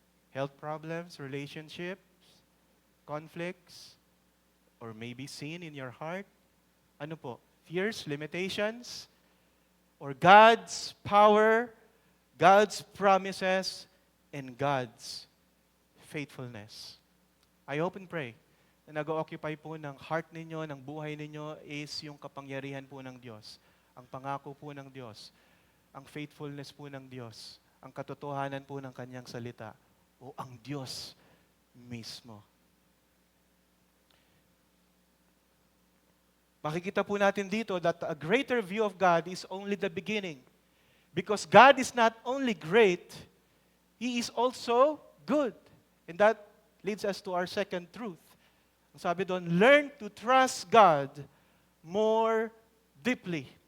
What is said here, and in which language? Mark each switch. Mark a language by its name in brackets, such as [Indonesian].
[English] Health problems, relationships, conflicts, or maybe sin in your heart? [Filipino] Ano po? [English] Fears, limitations, or God's power, God's promises, and God's faithfulness. I hope and pray [Filipino] na nag-occupy po ng heart ninyo, ng buhay ninyo is yung kapangyarihan po ng Diyos, ang pangako po ng Diyos, ang faithfulness po ng Diyos, ang katotohanan po ng Kanyang salita, o ang Diyos mismo. Makikita po natin dito [English] that a greater view of God is only the beginning. Because God is not only great, He is also good. And that leads us to our second truth. [Filipino] Ang sabi doon, [English] learn to trust God more deeply.